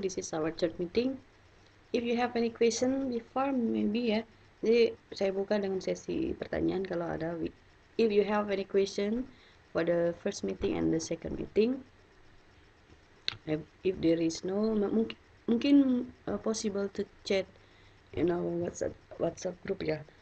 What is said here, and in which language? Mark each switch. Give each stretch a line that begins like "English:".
English: This is our third meeting. If you have any question before, maybe ya.
Indonesian: Jadi saya buka dengan sesi pertanyaan kalau ada.
English: If you have any question for the first meeting and the second meeting, if there is no, mungkin possible to chat in our WhatsApp group ya.